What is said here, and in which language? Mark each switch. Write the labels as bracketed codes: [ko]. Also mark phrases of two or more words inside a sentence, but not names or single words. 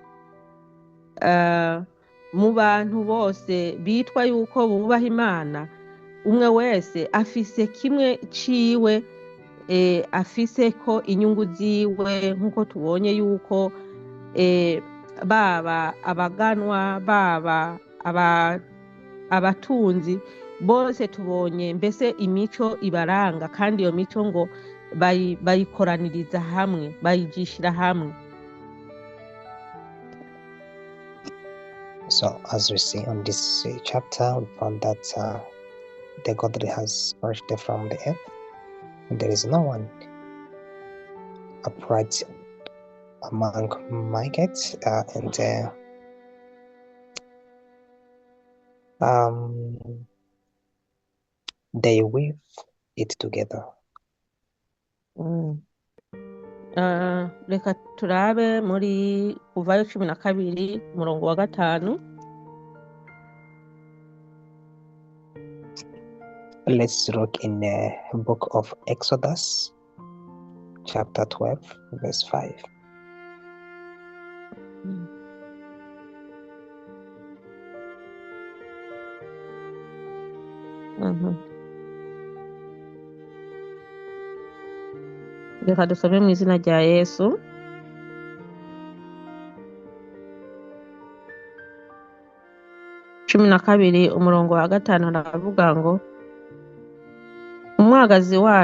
[rn] Mu bantu bose bitwa yuko bubaha Imana, umwe wese afise kimwe ciwe, afise ko inyungu ziwe, nk'uko tubonye yuko baba abaganwa baba abatunzi bose tubonye mbese imico ibaranga, kandi iyo mico ngo bayikoraniriza hamwe, bayijishira hamwe. [en] So as we see on this chapter, we found that the godly has perished from the earth, and there is no one upright among migrants, and they weave it together. [rn] Reka turabe muri Kuvayo 12 umurongo wa 5. [en] Let's look in the book of Exodus chapter 12 verse 5. [rn] Reka dusome mu izina rya Yesu. Cumi na kabiri umurongo wa 5 aravuga ngo umwagazi